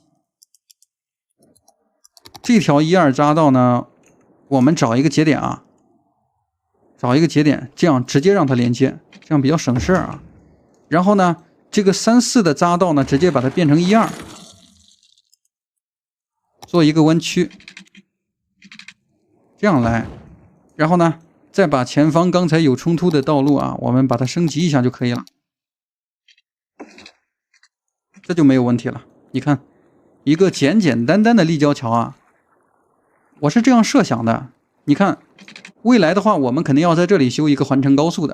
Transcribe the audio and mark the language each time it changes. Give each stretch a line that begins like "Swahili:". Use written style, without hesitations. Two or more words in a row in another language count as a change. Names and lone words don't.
Chinese: 這條1、2匝道呢，我們找一個節點啊，找一個節點，這樣直接讓它連接，這樣比較省事兒啊。然後呢，這個3、4的匝道呢，直接把它變成1、2，做一個彎曲，這樣來。然後呢，再把前方剛才有衝突的道路啊，我們把它升級一下就可以了。這就沒有問題了。你看，一个简简单单的立交桥啊，我是这样设想的。你看，未来的话，我们肯定要在这里修一个环城高速的。